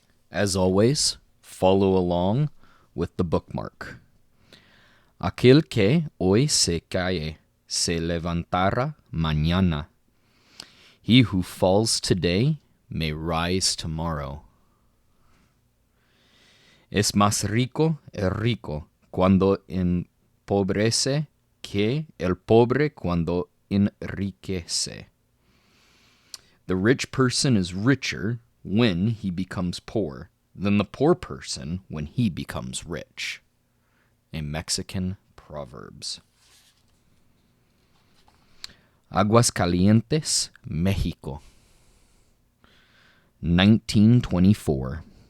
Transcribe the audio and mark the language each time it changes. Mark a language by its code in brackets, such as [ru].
[en] As always, follow along with the bookmark. [es] Aquel que hoy se cae, se levantará mañana. [en] He who falls today may rise tomorrow. [es] Es más rico el rico cuando empobrece que el pobre cuando enriquece. [en] The rich person is richer when he becomes poor than the poor person when he becomes rich. A Mexican Proverbs. Aguascalientes, Mexico, 1924.